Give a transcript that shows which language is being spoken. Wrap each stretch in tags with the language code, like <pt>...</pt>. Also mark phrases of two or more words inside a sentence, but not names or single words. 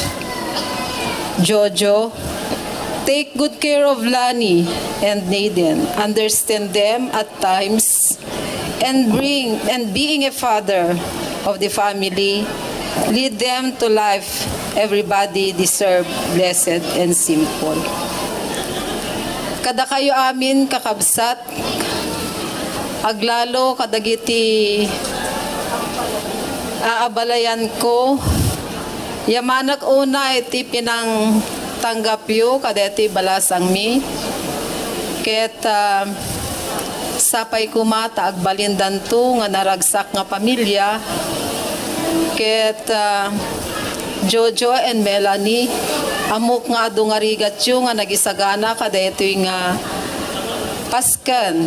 <en>Jojo, take good care of Lani and Naden. Understand them at times, and being a father of the family, lead them to life everybody deserve, blessed and simple.</en> <ilo>Kada kayo amin kakabsat, aglalo kadagiti aabalayan ko, yamanak una iti pinang tanggap yu kadeti balasang mi, ket sapay kumata agbalindan to nga naragsak nga pamilya, ket Jojo and Melanie, amok nga adu nga rigat yu nga nagisagana kada ito nga paskan.</ilo>